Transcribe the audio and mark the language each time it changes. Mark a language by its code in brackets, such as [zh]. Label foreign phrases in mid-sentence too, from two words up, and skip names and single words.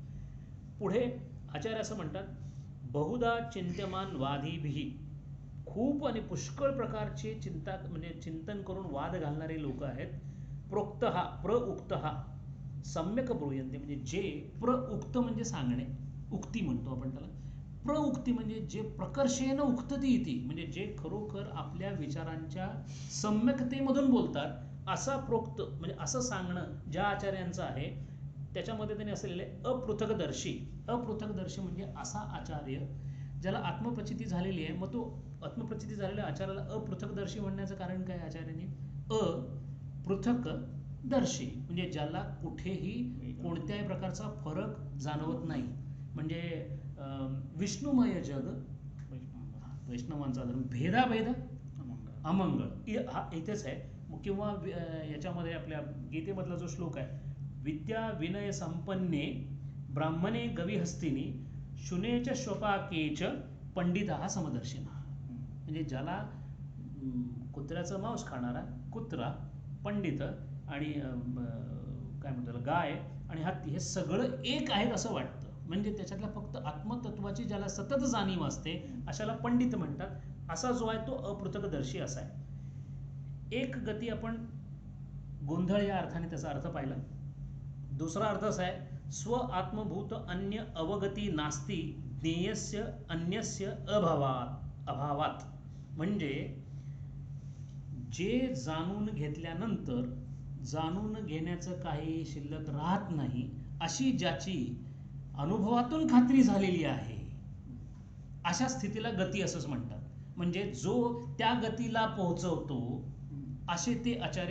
[mr] पुढे आचार्य असं म्हणतात, [sa] बहुधा चिंत्यमान वादीभिः, [mr] खूप आणि पुष्कळ प्रकारचे चिंता म्हणजे चिंतन करून वाद घालणारे लोक आहेत. [sa] प्रोक्त हा प्रउक्त हा सम्यक ब्रूयन्ते, [mr] म्हणजे जे प्रउक्त म्हणजे सांगणे, उक्ती म्हणतो आपण त्याला. प्रउक्ती म्हणजे जे [sa] प्रकर्षेनं उक्तती इति, [mr] म्हणजे जे खरोखर आपल्या विचारांच्या सम्यकतेमधून बोलतात, असा प्रोक्त म्हणजे असं सांगणं ज्या आचार्यांचं आहे त्याच्यामध्ये त्यांनी असलेले अपृथकदर्शी. अपृथकदर्शी म्हणजे असा आचार्य ज्याला आत्मप्रचिती झालेली आहे. मग तो आत्मप्रचिती झालेल्या आचार्याला अपृथकदर्शी म्हणण्याचं कारण काय आचार्यांनी? अपृथकदर्शी म्हणजे ज्याला कुठेही कोणत्याही प्रकारचा फरक जाणवत नाही. म्हणजे विष्णुमय जग, वैष्णवांचा धर्म, भेदाभेद अमंगळ हा इथेच आहे. किंवा याच्यामध्ये आपल्या गीतेमधला जो श्लोक आहे, [sa] विद्या विनय संपन्ने ब्राह्मणे गविहस्तिनी शुनेच श्वपाकेच पंडिता समदर्शिना. [mr] म्हणजे ज्याला कुत्र्याचं मांस खाणारा कुत्रा, पंडित आणि काय म्हणतात गाय आणि हत्ती हे सगळं एक आहेत असं वाटतं. म्हणजे त्याच्यातल्या फक्त आत्मतत्वाची ज्याला सतत जाणीव असते अशाला पंडित म्हणतात. असा जो आहे तो अपृथकदर्शी असा आहे. एक गती आपण गोंधळ या अर्थाने त्याचा अर्थ पाहिला. दुसरा अर्थ असा आहे, [sa] स्व आत्मभूत अन्य अवगती नास्ती ज्ञेयस्य अन्यस्य अभावात. [mr] म्हणजे जे जाणून घेतल्यानंतर जाणून घेण्याचं काही शिल्लक राहत नाही अशी ज्याची अनुभवातून खात्री झालेली आहे अशा स्थितीला गती असंच म्हणतात. म्हणजे जो त्या गतीला पोहोचवतो असे ते आचार्य.